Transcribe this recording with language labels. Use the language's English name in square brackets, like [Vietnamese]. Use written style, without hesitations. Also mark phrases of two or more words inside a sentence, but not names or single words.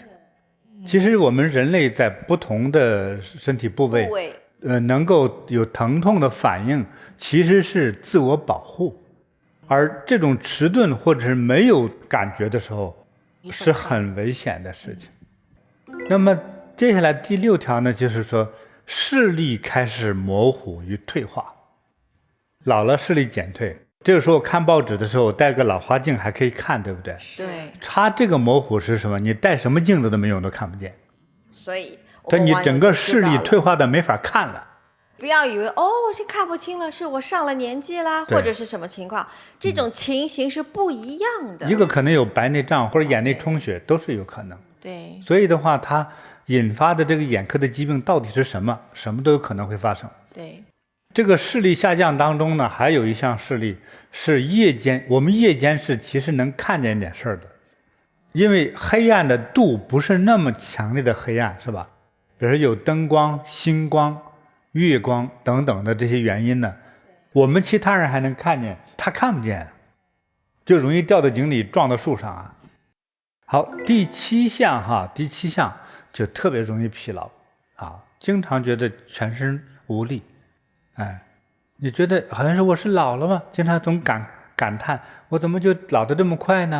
[Chinese] 其實我們人類在不同的身體部位能夠有疼痛的反應，其實是自我保護，而這種遲鈍或者是沒有感覺的時候是很危險的事情。那麼接下來第6條呢，就是說視力開始模糊與退化，老了視力減退。這個時候看報紙的時候戴個老花鏡還可以看，對不對？對。它這個模糊是什麼？你戴什麼鏡子都沒用，都看不見。所以你整個視力退化的沒法看了。不要以为我是看不清了，是我上了年紀啦，或者是什麼情況，這種情形是不一樣的。一個可能有白內障或者眼內充血，都是有可能。對。所以的話，它引發的這個眼科的疾病到底是什麼？什麼都有可能會發生。對。這個視力下降當中呢，還有一項視力是夜間，我們夜間是其實能看見一點事兒的，因為黑暗的度不是那麼強烈的黑暗，是吧？比如說有燈光、星光、月光等等的這些原因呢，我們其他人還能看見，他看不見，就容易掉到井裡撞到樹上啊。好，第七項就特別容易疲勞啊，經常覺得全身無力。你覺得好像是我是老了嗎？經常總感嘆我怎麼就老得這麼快呢？